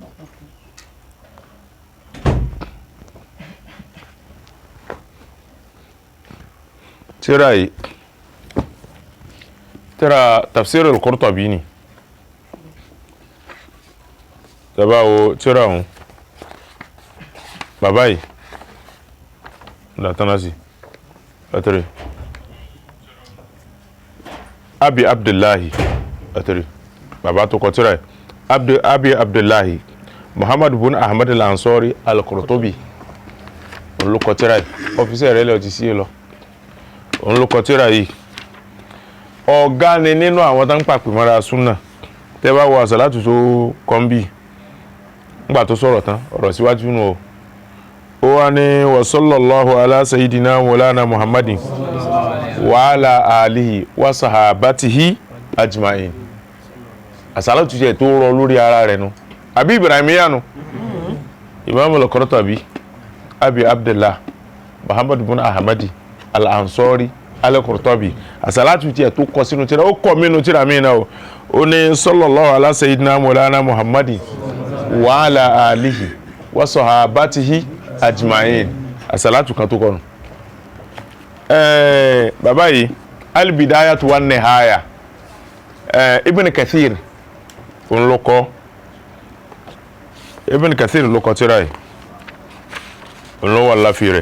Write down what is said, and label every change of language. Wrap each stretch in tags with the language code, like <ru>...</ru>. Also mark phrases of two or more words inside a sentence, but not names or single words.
<yo>Tíra yìí tíra Tafsir al-Qurtubi ni, tẹ́bá wo tíra òun bàbá yìí látánà sí látẹ̀rẹ̀ Abi Abdullahi atari bàbá tó kọ tírà yìí Abi Abdullahi Muhammad bin Ahmad al-Ansari al-Qurtubi, òun ló kọ tírà yìí, ọ́fíìsì rẹ̀ lọ ti sí lọ, òun ló kọ tírà yìí. Ọ̀gá ni nínú àwọn tó ń pàpè mọ́ra súnà. Tẹ́ bá wo àsàlátù tó kọ́ńbì nígbà tó sọ̀rọ̀ tán, ọ̀rọ̀ síwájú nù o. Ó wá ní</yo> <ar>وصلى الله على سيدنا مولانا محمد وعلى آله وصحابته أجمعين.</ar> <yo>Àsàlátù jẹ́ tó rọ lórí ara rẹ̀ nu. Àbí Ibrahimiyya nu. Imam al-Qurtubi, Abi Abdullah Muhammad bin Ahmadi al-Ansari al-Qurtubi. Àsàlátù jẹ́ tó kọ sínú tírà, ó kọ mínú tírà mí náà o. Ó ní</yo> <ar>صلى الله على سيدنا مولانا محمد وعلى آله وصحابته أجمعين.</ar> <yo>Àsàlátù kan tó kọ nù. Bàbá yìí al-Bidayatu wan Nihaya, Ibn Kathir òun ló kọ, Ibn Kathir ló kọ tírà yìí, òun ló wà láfi rẹ̀.</yo>